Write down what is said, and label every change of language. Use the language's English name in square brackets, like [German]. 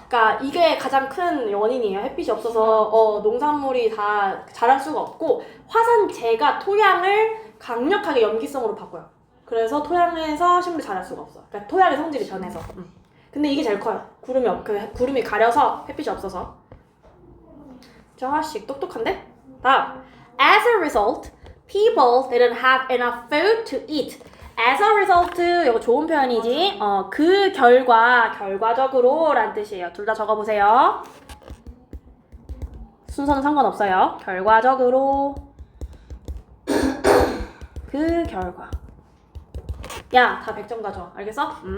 [Korean] 그러니까 이게 가장 큰 원인이에요. 햇빛이 없어서 농산물이 다 자랄 수가 없고, 화산재가 토양을 강력하게 염기성으로 바꿔요. 그래서 토양에서 식물이 자랄 수가 없어. 그러니까 토양의 성질이 변해서. 근데 이게 제일 커요. 구름이 가려서 햇빛이 없어서. 저 하나씩 똑똑한데? 다음. [English] As a result, people didn't have enough food to eat. As a result, [Korean] 이거 좋은 표현이지. 그 결과적으로 라는 뜻이에요. 둘 다 적어보세요. 순서는 상관없어요. 결과적으로. 그 결과. 야, 다 100점 가져. 알겠어?